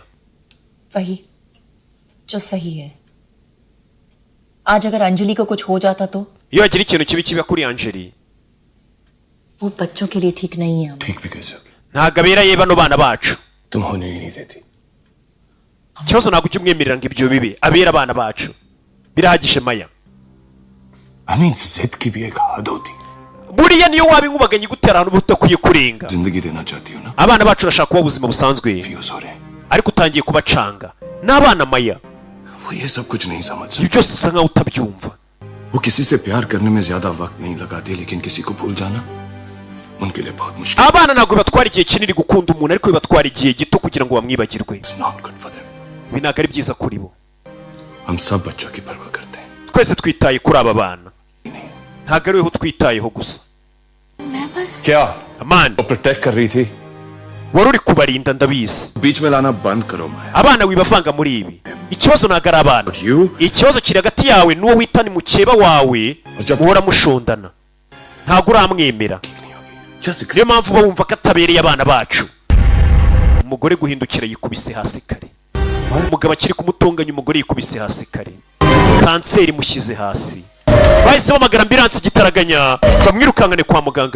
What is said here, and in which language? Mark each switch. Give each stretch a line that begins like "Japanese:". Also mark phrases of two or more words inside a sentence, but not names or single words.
Hindi: वही जो सही है. आज अगर अंजलि को कुछ हो जाता तो
Kinyarwanda: iyo hagira ikintu kibi kiba kuri Angeli
Hindi: वो बच्चों के लिए ठीक नहीं है. ठीक भी कैसे होगी
Kinyarwanda: ntabwo abereye bano bana bacu
Hindi: तुम होने ही नहीं देती
Kinyarwanda: ikibazo ntabwo ujya umwemerera ngo ibyo bibe abera abana bacu birahagije maya
Hindi: हमें जिद की भी एक हद होती
Kinyarwanda: buriya niyo waba inkubaganye igutera ahantu uba udakwiye kurenga
Hindi: जिंदगी देना चाहती हो ना
Kinyarwanda: abana bacu urashaka kuba ubuzima busanzwe
Hindi: फ्यूज हो रहे हैं
Kinyarwanda: ariko utangiye kubacanga n'abana maya
Hindi: वो ये सब कुछ नहीं समझ
Kinyarwanda: ibi
Hindi: सकते
Kinyarwanda: byose usa nkaho utabyumva
Hindi: वो किसी से प्यार करने में ज्यादा वक्त नहीं लगाते लेकिन किसी को भूल जाना उनके लिए बहुत मुश्किल
Kinyarwanda: abana ntabwo bibatwara igihe kinini gukunda umuntu ariko bibatwara igihe gito kugira ngo bamwibagirwe
English: It's not good for them
Kinyarwanda: ibi ntabwo ari byiza kuri bo
Hindi: हम सब बच्चों की परवाह करते हैं
Kinyarwanda: twese twitaye kuri aba bana
Hindi: नहीं
Kinyarwanda: ntabwo ari weho twitayeho gusa
Hindi: क्या
Kinyarwanda: amani
Hindi: वो प्रोटेक्ट कर रही थी
Kinyarwanda: wari uri kubarinda ndabizi
Hindi: बीच में लाना बंद करो माया
Kinyarwanda: abana wibavanga muri ibi ikibazo ntabwo ari abana you ikibazo kiri hagati yawe n'uwo wita ni mukeba wawe muhora mushondana ntago uramwemera niyo mpamvu uba wumva ko atabereye abana bacu. Umugore guhindukira yikubise hasi kare, umugabo akiri kumutonganya umugore yikubise hasi kare, kanseri mushyize hasi, bahise bamagara ambilansi Gitaraganya bamwirukankane kwa muganga.